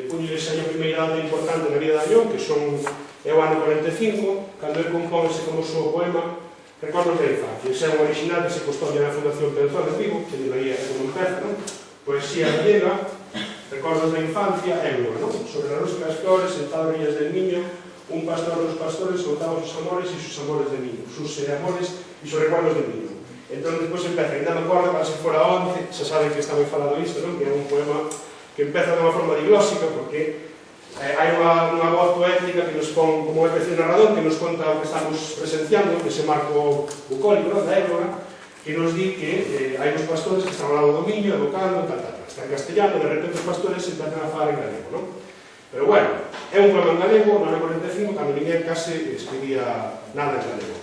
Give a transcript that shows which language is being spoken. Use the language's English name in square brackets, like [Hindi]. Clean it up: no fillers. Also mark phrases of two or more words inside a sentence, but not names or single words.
[Galician] Puñoles aí a primeira data importante na vida de Añón, que é o ano 45, cando ele compón ese famoso poema Recordos da Infancia. Ese é un original que se custodia na Fundación Penzón de Vigo, que aí é como empeza, poesía gallega, Recordos da Infancia, Éulora, sobre la rosca das flores, [Spanish] sentado a orillas del niño, un pastor dos pastores contaba sus amores y sus amores de niño, sus amores y sus recuerdos de niño. [Galician] Entón, despois empeza, ainda me acordo, para se fora 11, xa saben que está moi falado isto, que é un poema que empeza de unha forma diglósica, porque hai unha voz poética que nos pon, como é o narrador, que nos conta o que estamos presenciando, ese marco bucólico da época, que nos di que hai uns pastores que están ao lado do niño, evocando, está en castellano, e de repente os pastores se empezan a falar en galego, [Spanish] Pero bueno, [Galician] é un poema en galego, no ano 45, cando ninguén case escribía nada en galego.